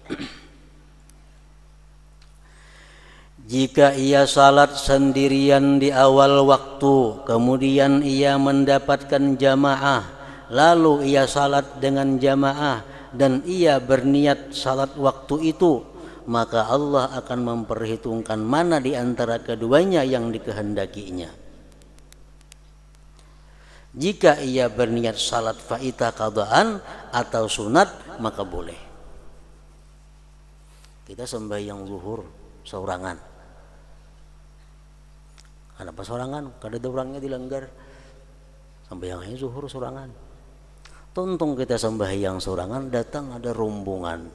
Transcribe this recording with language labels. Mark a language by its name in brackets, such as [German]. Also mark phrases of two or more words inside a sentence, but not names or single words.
[Indonesian] Jika ia salat sendirian di awal waktu, kemudian ia mendapatkan jamaah, lalu ia salat dengan jamaah dan ia berniat salat waktu itu, maka Allah akan memperhitungkan mana di antara keduanya yang dikehendakinya. Jika ia berniat salat [Arabic] faita qadaan [Indonesian] atau sunat, maka boleh. [Banjar] Kita sembahyang zuhur seorangan. Kenapa seorangan? Kada ada orangnya dilanggar. Sembahyangnya zuhur seorangan. Tuntung kita sembahyang seorangan, datang ada rombongan.